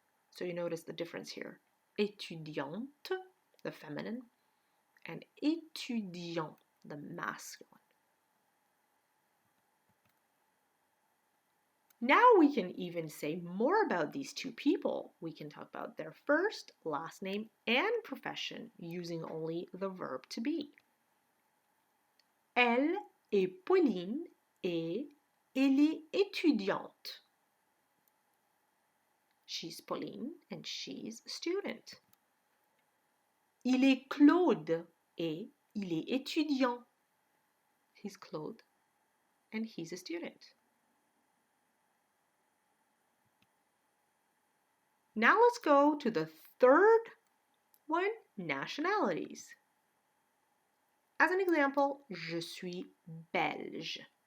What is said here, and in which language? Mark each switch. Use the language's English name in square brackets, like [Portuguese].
[English] So you notice the difference here. Étudiante, the feminine, and étudiant, the masculine. Now we can even say more about these two people. We can talk about their first, last name, and profession using only the verb to be. [French] Elle est Pauline et elle est étudiante. [English] She's Pauline and she's a student. [French] Il est Claude et il est étudiant. [English] He's Claude and he's a student. Now let's go to the third one, nationalities. As an example, [French] je suis belge.